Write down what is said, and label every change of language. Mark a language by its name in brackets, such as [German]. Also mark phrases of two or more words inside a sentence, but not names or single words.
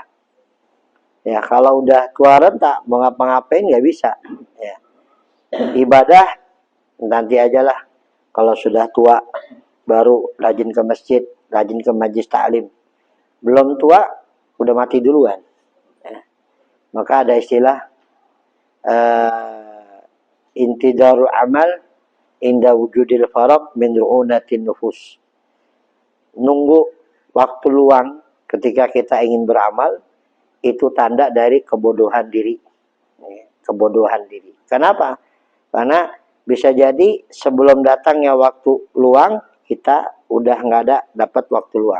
[Indonesian] Ya, kalau udah tua rentak mau ngapa-ngapain nggak bisa. Ya. Ibadah nanti ajalah. Kalau sudah tua baru rajin ke masjid, rajin ke majlis taklim. Belum tua udah mati duluan. Ya. Maka ada istilah [Arabic] انتظار العمل عند وجود الفراغ من رعونة النفوس. [Indonesian] Nunggu waktu luang ketika kita ingin beramal itu tanda dari kebodohan diri. Kebodohan diri. Kenapa? Karena bisa jadi sebelum datangnya waktu luang kita udah nggak ada dapat waktu luang.